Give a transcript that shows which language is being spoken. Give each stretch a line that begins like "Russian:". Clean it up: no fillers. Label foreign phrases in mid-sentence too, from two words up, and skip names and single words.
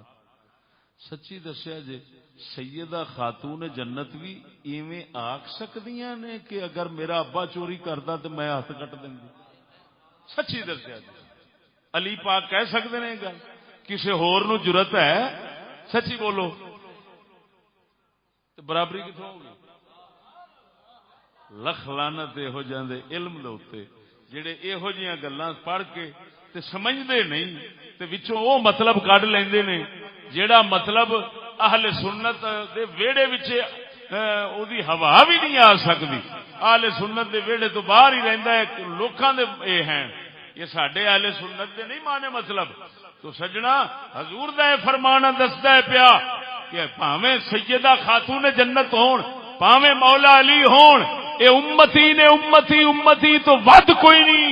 Punjabi: سچی دسیا جے سیدہ خاتون جنت بھی ایویں آکھ سکدیاں نے کہ اگر میرا ابا چوری کردا تو میں ہاتھ کٹ دینی. سچی دسیا جے علی پاک کہہ سکتے ہیں گل کسی ہور نو جرت ہے سچی بولو برابری کتوں ہوگی. لکھ لعنت یہو جہاں علم دے اوتے جڑے یہو جہاں گلاں پڑھ کے تے سمجھدے نہیں تے وچوں او مطلب کڈ لیندے نے جیڑا مطلب اہل سنت دے ویڑے وچ او دی ہوا بھی نہیں آ سکتی. اہل سنت دے ویڑے تو باہر ہی رہندا ہے لوکاں دے اے ہیں یہ ساڈے اہل سنت دے نہیں مانے مطلب. تو سجنا حضور دا فرمانا دسدا ہے پیا کہ بھاویں سیدہ خاتون جنت ہون بھاویں مولا علی ہون اے امتی نے امتی امتی تو ود کوئی نہیں.